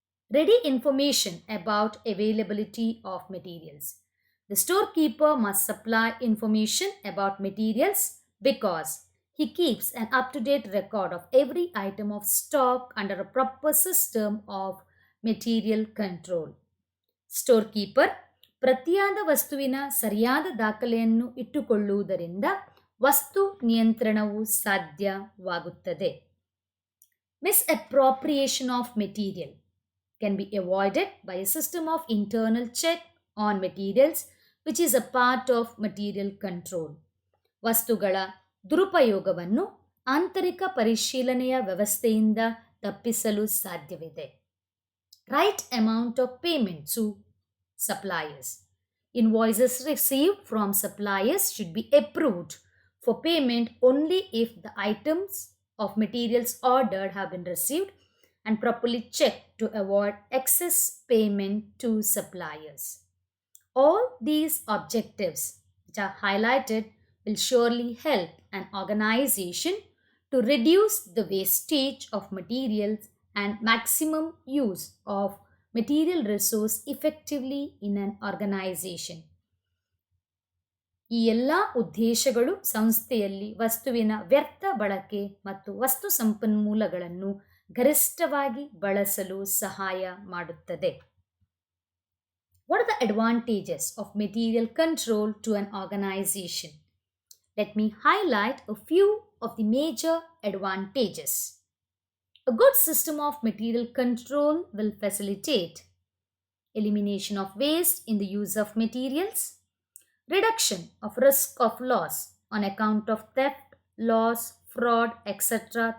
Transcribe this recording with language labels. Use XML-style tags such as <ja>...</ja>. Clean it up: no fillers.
<en>Ready information about availability of materials. The storekeeper must supply information about materials because he keeps an up-to-date record of every item of stock under a proper system of material control.</en> <kn>ಸ್ಟೋರ್ಕೀಪರ್ ಪ್ರತಿಯಾದ ವಸ್ತುವಿನ ಸರಿಯಾದ ದಾಖಲೆಯನ್ನು ಇಟ್ಟುಕೊಳ್ಳುವುದರಿಂದ ವಸ್ತು ನಿಯಂತ್ರಣವು ಸಾಧ್ಯವಾಗುತ್ತದೆ.</kn> <en>Misappropriation of material can be avoided by a system of internal check on materials which is a part of material control.</en> <kn>ವಸ್ತುಗಳ ದುರುಪಯೋಗವನ್ನು ಆಂತರಿಕ ಪರಿಶೀಲನೆಯ ವ್ಯವಸ್ಥೆಯಿಂದ ತಪ್ಪಿಸಲು ಸಾಧ್ಯವಿದೆ.</kn> <en>Right amount of payment to suppliers. Invoices received from suppliers should be approved for payment only if the items of materials ordered have been received and properly checked to avoid excess payment to suppliers. All these objectives which are highlighted will surely help an organization to reduce the wastage of materials and maximum use of material resource effectively in an organization.</en> <kn>ಈ ಎಲ್ಲ ಉದ್ದೇಶಗಳು ಸಂಸ್ಥೆಯಲ್ಲಿ ವಸ್ತುವಿನ ವ್ಯರ್ಥ ಬಳಕೆ ಮತ್ತು ವಸ್ತು ಸಂಪನ್ಮೂಲಗಳನ್ನು ಗರಿಷ್ಠವಾಗಿ ಬಳಸಲು ಸಹಾಯ ಮಾಡುತ್ತದೆ.</kn> <en>What are the advantages of material control to an organization? Let me highlight a few of the major advantages. A good system of material control will facilitate elimination of waste in the use of materials, reduction of risk of loss on account of theft, loss, fraud, etc.</en>